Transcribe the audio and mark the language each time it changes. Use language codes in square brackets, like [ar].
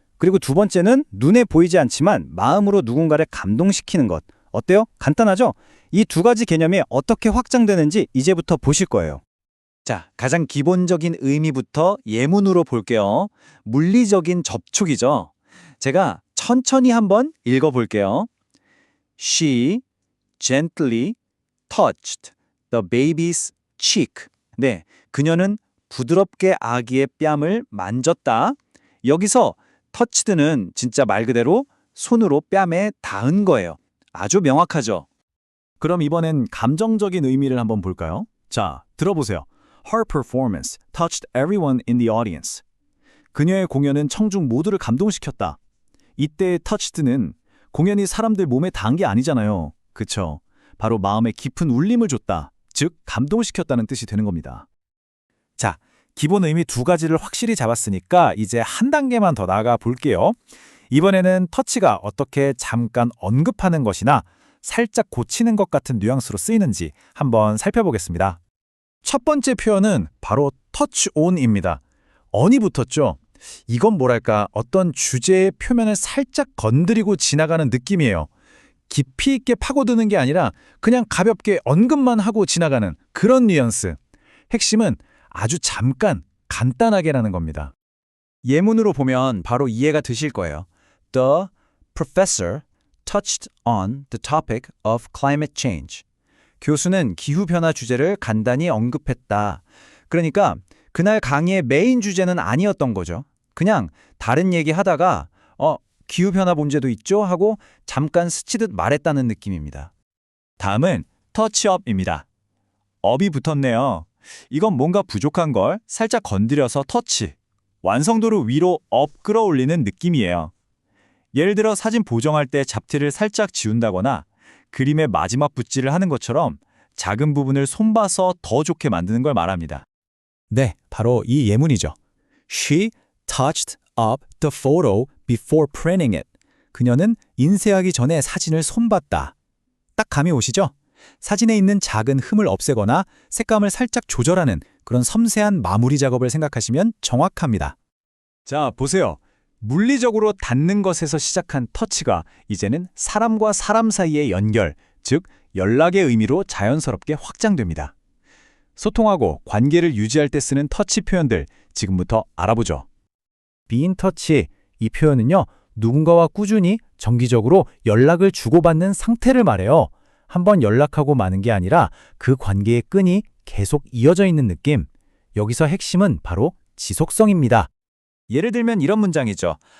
[ko] 그리고 두 번째는 눈에 보이지 않지만 마음으로 누군가를 감동시키는 것. 어때요? 간단하죠? 이 두 가지 개념이 어떻게 확장되는지 이제부터 보실 거예요. 자, 가장 기본적인 의미부터 예문으로 볼게요. 물리적인 접촉이죠. 제가 천천히 한번 읽어볼게요. [en] She gently touched the baby's cheek. [ko] 네, 그녀는 부드럽게 아기의 뺨을 만졌다. 여기서 touched는 진짜 말 그대로 손으로 뺨에 닿은 거예요. 아주 명확하죠. 그럼 이번엔 감정적인 의미를 한번 볼까요? 자, 들어보세요. [en] Her performance touched everyone in the audience. [ko] 그녀의 공연은 청중 모두를 감동시켰다. 이때의 touched는 공연이 사람들 몸에 닿은 게 아니잖아요. 그쵸? 바로 마음에 깊은 울림을 줬다. 즉, 감동시켰다는 뜻이 되는 겁니다. 자, 기본 의미 두 가지를 확실히 잡았으니까 이제 한 단계만 더 나아가 볼게요. 이번에는 터치가 어떻게 잠깐 언급하는 것이나 살짝 고치는 것 같은 뉘앙스로 쓰이는지 한번 살펴보겠습니다. 첫 번째 표현은 바로 touch on입니다. on이 붙었죠? 이건 뭐랄까 어떤 주제의 표면을 살짝 건드리고 지나가는 느낌이에요. 깊이 있게 파고드는 게 아니라 그냥 가볍게 언급만 하고 지나가는 그런 뉘앙스. 핵심은 아주 잠깐, 간단하게라는 겁니다. 예문으로 보면 바로 이해가 되실 거예요. [en] The professor touched on the topic of climate change. [ko] 교수는 기후변화 주제를 간단히 언급했다. 그러니까 그날 강의의 메인 주제는 아니었던 거죠. 그냥 다른 얘기 하다가 기후변화 문제도 있죠? 하고 잠깐 스치듯 말했다는 느낌입니다. 다음은 터치업입니다. 업이 붙었네요. 이건 뭔가 부족한 걸 살짝 건드려서 터치. 완성도를 위로 업 끌어올리는 느낌이에요. 예를 들어 사진 보정할 때 잡티를 살짝 지운다거나 그림의 마지막 붓질을 하는 것처럼 작은 부분을 손봐서 더 좋게 만드는 걸 말합니다. 네, 바로 이 예문이죠. [en] She touched up the photo before printing it. [ko] 그녀는 인쇄하기 전에 사진을 손봤다. 딱 감이 오시죠? 사진에 있는 작은 흠을 없애거나 색감을 살짝 조절하는 그런 섬세한 마무리 작업을 생각하시면 정확합니다. 자, 보세요. 물리적으로 닿는 것에서 시작한 터치가 이제는 사람과 사람 사이의 연결, 즉 연락의 의미로 자연스럽게 확장됩니다. 소통하고 관계를 유지할 때 쓰는 터치 표현들 지금부터 알아보죠. be in touch, 이 표현은요. 누군가와 꾸준히 정기적으로 연락을 주고받는 상태를 말해요. 한번 연락하고 마는 게 아니라 그 관계의 끈이 계속 이어져 있는 느낌. 여기서 핵심은 바로 지속성입니다. 예를 들면 이런 문장이죠.